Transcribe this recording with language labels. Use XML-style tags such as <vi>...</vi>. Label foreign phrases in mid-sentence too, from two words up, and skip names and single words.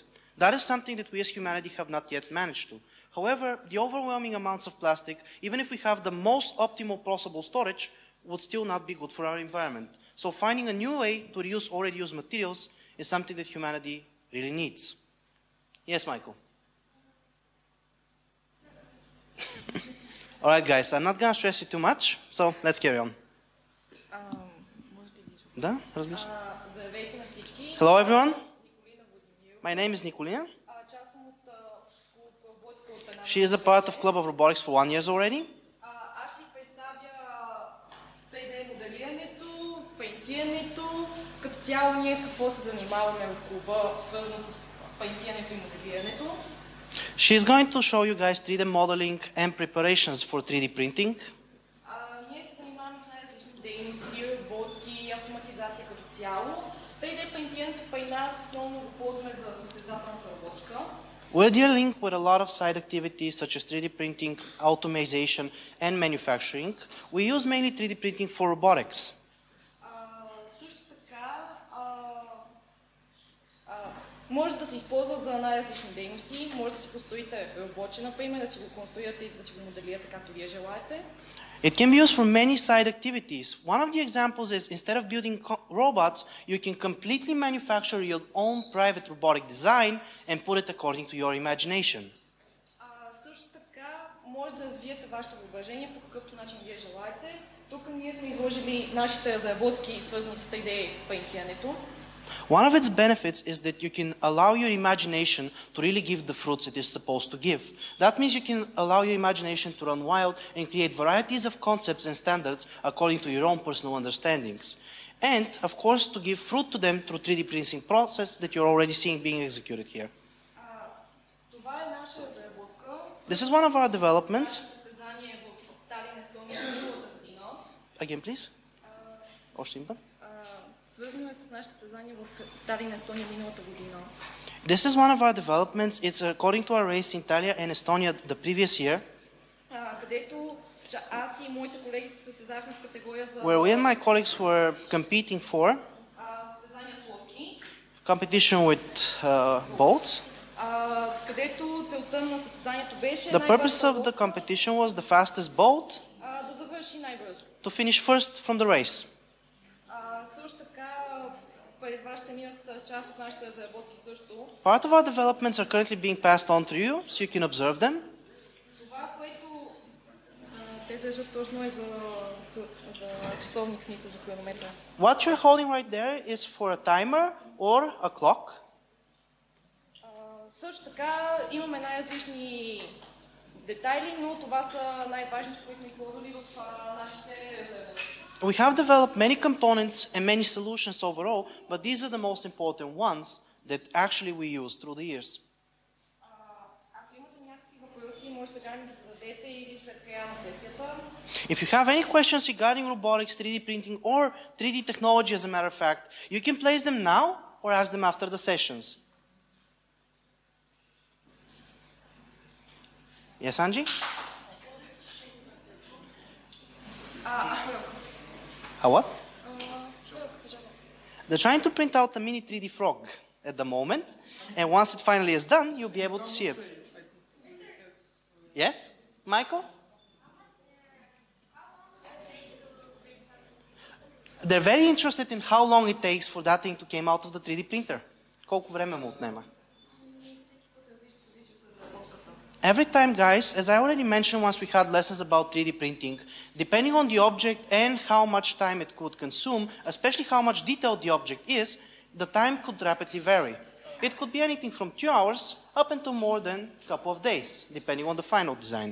<en>That is something that we as humanity have not yet managed to. However, the overwhelming amounts of plastic, even if we have the most optimal possible storage, would still not be good for our environment. So finding a new way to reuse already used materials is something that humanity really needs. Yes, Michael? All right, guys, I'm not going to stress you too much, so let's carry on.</en> <bg>Да, разбира се. Здравейте на всички.</bg> <en>Hello, everyone. My name is Nicolina.</en> <bg>Част съм от клуб Роботика от една.</bg> <en>She is a part of Club of Robotics for 1 year already.</en> <bg>Аз ще представя 3D моделирането, пейнтирането. Като цяло ние с какво се занимаваме в клуба, свързано с пейнтирането и моделирането.</bg> <en>She is going to show you guys 3D modeling and preparations for 3D printing.</en> <bg>Ние се занимаваме с най-различни дейности, роботи, автоматизация като цяло. 3D пейнтирането при нас основно го ползваме за състезателната роботика.</bg> <en>We're dealing with a lot of side activities such as 3D printing, automation, and manufacturing. We use mainly 3D printing for robotics.</en> <bg>Също така може да се използва за най-различни дейности. Може да си построите робоче, например, да си го конструирате и да си го моделирате както вие желаете.</bg> <en>It can be used for many side activities. One of the examples is instead of building robots, you can completely manufacture your own private robotic design and put it according to your imagination.</en> <bg>Също така може да развиете вашето въображение по какъвто начин вие желаете. Тук ние сме изложили нашите разработки, свързани с 3D пейнтирането.</bg> <en>One of its benefits is that you can allow your imagination to really give the fruits it is supposed to give. That means you can allow your imagination to run wild and create varieties of concepts and standards according to your own personal understandings. And, of course, to give fruit to them through 3D printing process that you're already seeing being executed here.</en> <bg>Това е наша разработка.</bg> <en>This is one of our developments.</en> <bg>Състезание в Талин, Естония миналата година.</bg> <en>Again, please.</en> <bg>Още един път. Свързано е с наше състезание в Италия и Естония миналата година.</bg> <en>This is one of our developments. It's according to our race in Italia and Estonia the previous year,</en> <bg>Където аз и моите колеги се състезахме в категория за</bg> <en>where we and my colleagues were competing for</en> <bg>състезания с лодки,</bg> <en>competition with boats.</en> <bg>където целта на състезанието беше</bg> <en>The purpose of the competition was the fastest boat</en> <bg>да завърши най-бързо.</bg> <en>to finish first from the race.</en> <bg>Също така, през вас ще минат част от нашите разработки също.</bg> <en>Part of our developments are currently being passed on to you, so you can observe them.</en> <bg>Това, което те държат точно е за часовник, смисъл за хронометър.</bg> <en>What you're holding right there is for a timer or a clock.</en> <bg>Също така имаме най-различни детайли, но това са най-важните, които сме използвали в нашите разработки.</bg> <en>We have developed many components and many solutions overall, but these are the most important ones that actually we use through the years.</en> <bg>Ако имате някакви въпроси, може сега да ги зададете или след края на сесията.</bg> <en>If you have any questions regarding robotics, 3D printing, or 3D technology as a matter of fact, you can place them now or ask them after the sessions. Yes, Angie? A what? They're trying to print out a mini 3D frog at the moment, and once it finally is done, you'll be able to see it. Yes, Michael? They're very interested in how long it takes for that thing to come out of the 3D printer.</en> <bg>Колко време му отнема?</bg> <en>Every time, guys, as I already mentioned once we had lessons about 3D printing, depending on the object and how much time it could consume, especially how much detailed the object is, the time could rapidly vary. It could be anything from 2 hours up into more than a couple of days, depending on the final design.</en>